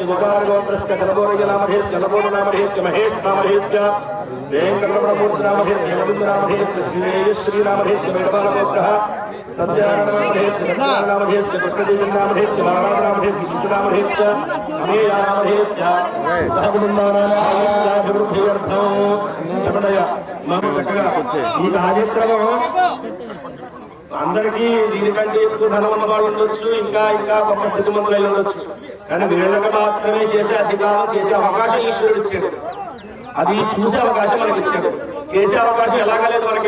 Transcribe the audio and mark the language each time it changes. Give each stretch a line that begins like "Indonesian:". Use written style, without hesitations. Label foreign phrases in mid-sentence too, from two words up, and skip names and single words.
Sanskrit: गोपाल गोत्रस्य जनबोरय नामधेयस्य नबोध नामधेयस्य महेश नामधेयस्य वेंकटरमणमूर्ति नामधेयस्य गोविंद नामधेयस्य श्री नामधेयस्य वेदपाल गोत्रः सत्यानंद नामधेयस्य सत्यानंद नामधेयस्य कृष्णदेव नामधेयस्य महाराज नामधेयस्य विष्णु नामधेयस्य अमेय नामधेयस्य सहकुटुंबानां आयुष्याभिवृद्ध्यर्थं शपथय
Telugu: చక్కగా ఈ కార్యక్రమం అందరికీ వీరికంటే ఎక్కువ ధనం ఉన్న వాళ్ళు ఉండొచ్చు, ఇంకా గొప్ప స్థితిమంతులు ఉండొచ్చు. కానీ వీళ్ళకి మాత్రమే చేసే అధికారం, చేసే అవకాశం ఈశ్వరుడు ఇచ్చాడు. అది చూసే అవకాశం మనకి ఇచ్చాడు. చేసే అవకాశం ఎలాగా లేదు మనకి.